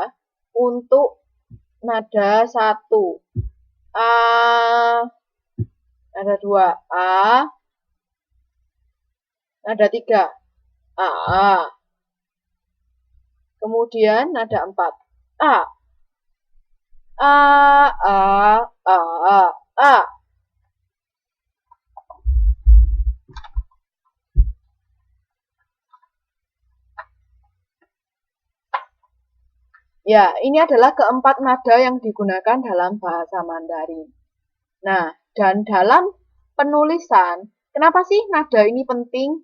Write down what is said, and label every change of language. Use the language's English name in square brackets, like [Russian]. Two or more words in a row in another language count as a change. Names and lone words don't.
[Indonesian] Untuk nada 1. A. Nada 2. A. Nada 3. A. Kemudian nada 4. A. A. A. A. A. Ya, ini adalah keempat nada yang digunakan dalam bahasa Mandarin. Nah, dan dalam penulisan, kenapa sih nada ini penting?